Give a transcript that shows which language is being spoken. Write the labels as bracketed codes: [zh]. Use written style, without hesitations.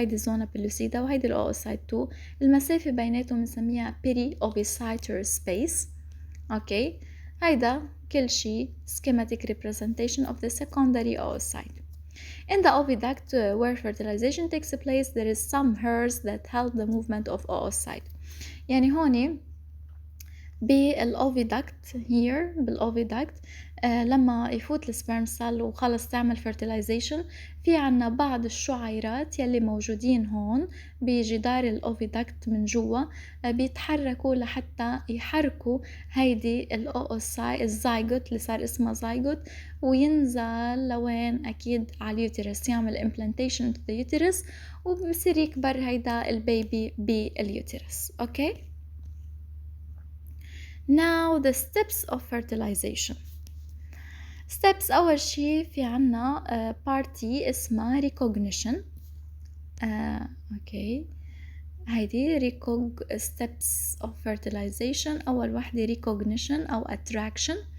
[ar] هيدي zona pellucida وهيدي oocyte 2. المسافة بيناتهم بنسميها peri-ovicytary space. اوكي، هيدا كل شي [en] schematic representation of the secondary oocyte. In the oviduct where fertilization takes place, there is some hairs that help the movement of oocyte. [ar] يعني هون بالأوفيدكت بالأوفيدكت لما يفوت السبرم سيل وخلص تعمل fertilization، في عنا بعض الشعيرات يلي موجودين هون بجدار الأوفيدكت من جوا، بيتحركوا لحتى يحركوا هيدي الزايجوت اللي صار اسمها زايجوت، وينزل لوين؟ أكيد على اليوتيرس، يعمل [en] implantation to the uterus [ar] وبصير يكبر هيدا البيبي باليوتيرس. okay? [en] Now the steps of fertilization. steps [ar] أول شي في عنا [en] party اسمها recognition. okay. هيدي steps of fertilization. [ar] أول وحدة recognition أو attraction.